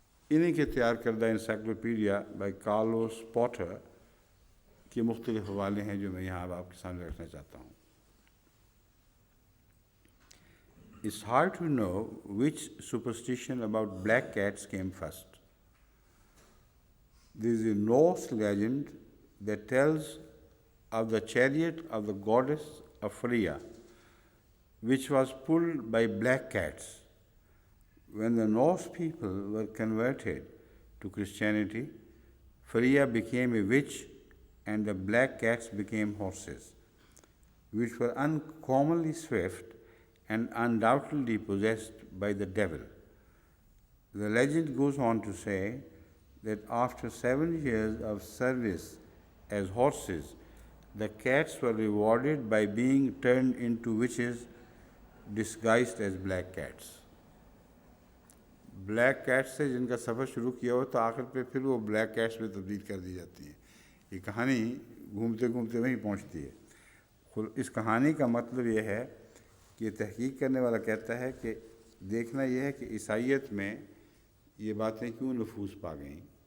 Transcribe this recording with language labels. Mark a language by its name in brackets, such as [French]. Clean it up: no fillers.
[Urdu] انہی کے تیار کردہ انسائکلوپیڈیا بائی کارلوس پوٹر کے مختلف حوالے ہیں جو میں یہاں آپ کے سامنے رکھنا چاہتا ہوں۔ [English] It's hard to know which superstition about black cats came first. There is a Norse legend that tells of the chariot of the goddess of Freya, which was pulled by black cats. When the Norse people were converted to Christianity, Freya became a witch and the black cats became horses, which were uncommonly swift and undoubtedly possessed by the devil. The legend goes on to say that after 7 years of service as horses, the cats were rewarded by being turned into witches disguised as black cats. [Urdu] Black cat سے جن کا سفر شروع کیا ہو تو آخر پہ پھر وہ بلیک کیٹس میں تبدیل کر دی جاتی ہیں۔ یہ کہانی گھومتے گھومتے وہیں پہنچتی ہے۔ اس کہانی کا مطلب یہ ہے کہ تحقیق کرنے والا کہتا ہے کہ دیکھنا یہ ہے کہ عیسائیت میں یہ باتیں کیوں نفوذ پا گئیں۔